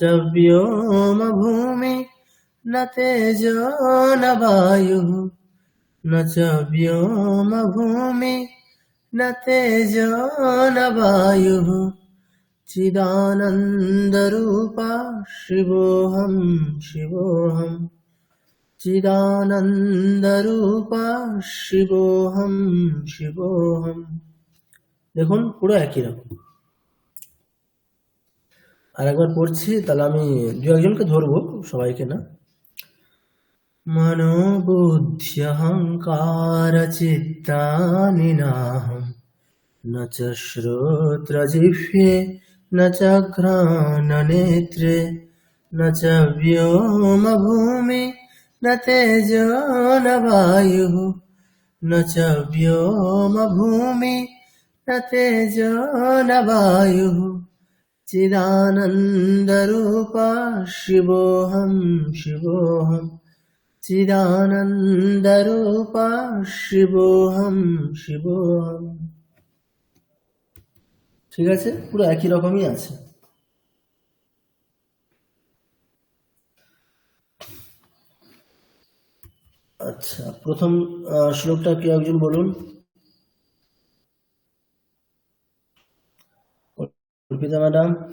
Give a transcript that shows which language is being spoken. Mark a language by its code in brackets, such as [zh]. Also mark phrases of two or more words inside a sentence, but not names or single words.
[sa] व्योमभूमि न तेजो न वायुः न च व्योमभूमि न तेजो न वायुः चिदानन्दरूपा शिवोऽहं शिवोऽहं চিদানন্দরূপা শিবোহম শিবোহম। [bn] দেখুন, পুরো একই রকম। আর একবার পড়ছি, তাহলে আমি দু একজনকে ধরবো, সবাইকে না। [sa] মনোবুদ্ধ্যহংকার চিত্তানি নাহম ন চ শ্রোত্রজিহ্বে ন চ ঘ্রাণনেত্রে ন চ ব্যোমভূমি न तेजो न वायुः न च व्योमभूमि न तेजो न वायुः चिदानन्दरूपा शिवोऽहं शिवोऽहं चिदानन्दरूपा शिवोऽहं शिवोऽहं। [bn] ঠিক আছে, পুরো একই রকমই আছে। আচ্ছা, প্রথম শ্লোকটা কি একজন বলুন? অর্পিতা ম্যাডাম।